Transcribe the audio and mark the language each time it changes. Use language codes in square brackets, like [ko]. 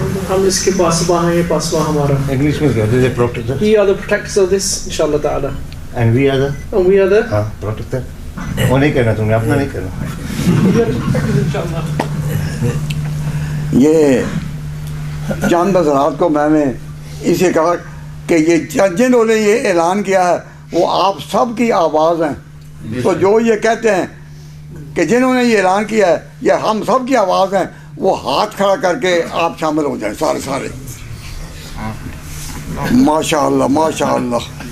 [ur] ہم اس کے پاسباں ہیں، یہ پاسباں ہمارا۔ انگلش میں کہتے ہیں protector, [en] We are the protectors of this inshallah ta'ala and we are the and we are the [ur] protector. وہ نہیں کہنا تم نے، اپنا نہیں کہنا۔ [en] we are the protectors inshallah۔ [ur] یہ چند حضرات کو میں نے اسے کہا کہ یہ جنہوں نے یہ اعلان کیا ہے وہ آپ سب کی آواز ہیں، تو جو یہ کہتے ہیں کہ جنہوں نے یہ اعلان کیا ہے یہ ہم سب کی آواز ہیں، وہ ہاتھ کھڑا کر کے آپ شامل ہو جائیں سارے۔ ماشاء اللہ ماشاء اللہ۔